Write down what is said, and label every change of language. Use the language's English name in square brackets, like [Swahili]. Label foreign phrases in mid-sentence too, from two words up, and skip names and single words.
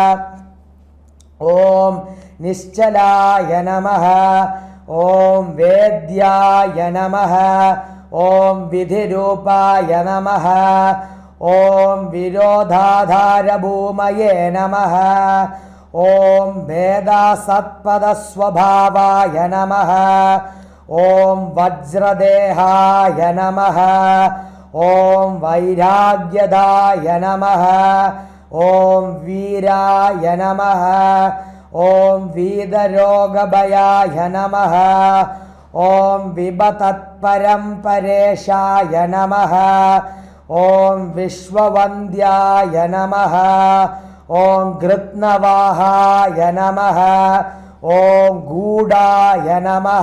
[Sanskrit] ഓം നിശ്ചലായ നമഃ ഓം വേദ്യായ നമഃ ഓം വിധിരൂപായ നമഃ ഓം വിരോധാധാരഭൂമയേ നമഃ ഓം ഭേദാസത്പദസ്വഭാവായ നമഃ ഓം വജ്രദേഹായ നമഃ ഓം വൈരാഗ്യദായ നമഃ ഓം വീരായ നമഃ ॐ वीदरोगभयाय नमः ॐ विबतत्परम्परेशाय नमः ॐ विश्ववन्द्याय नमः ॐ गृत्नवाहाय नमः ॐ गूढाय नमः